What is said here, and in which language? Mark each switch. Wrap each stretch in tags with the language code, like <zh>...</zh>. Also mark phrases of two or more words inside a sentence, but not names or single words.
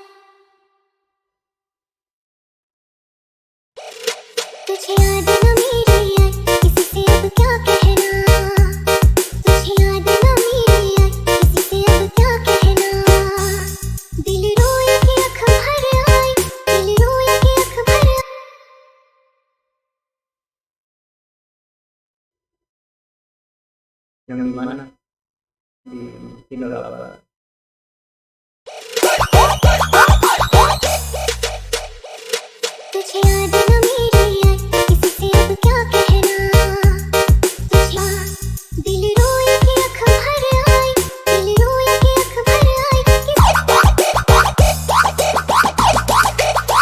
<hi>तुझे याद न मेरी याद, किसी से अब क्या कहना, तुझे याद न मेरी याद, किसी से अब क्या कहना, दिल रोए कि आँख भर आई, दिल रोए कि आँख भर आई,</hi> <id>Yang di mana? Di channel apa?</id> <hi>तुझे याद न मेरी याद, किसी से अब क्या कहना, तुझे दिल रोए कि आँख भर आई, दिल रोए कि आँख भर आई, किसी</hi>